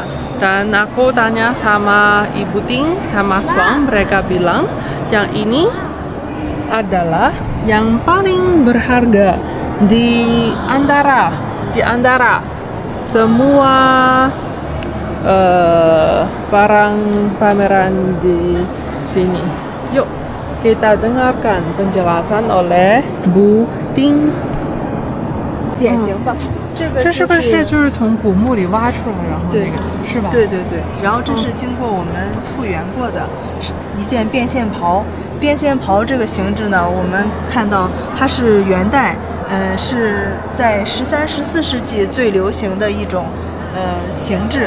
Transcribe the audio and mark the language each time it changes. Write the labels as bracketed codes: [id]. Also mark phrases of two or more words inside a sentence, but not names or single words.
[id] Dan aku tanya sama Ibu Ting dan Mas Wang, mereka bilang yang ini adalah yang paling berharga di antara semua barang pameran di sini. Yuk kita dengarkan penjelasan oleh Bu Ting。 [zh] 典型吧，这是不是就是从古墓里挖出来，然后对，是吧？对，然后这是经过我们复原过的，是一件便线袍。便线袍这个形制呢，我们看到它是元代，是在13、14世纪最流行的一种形制。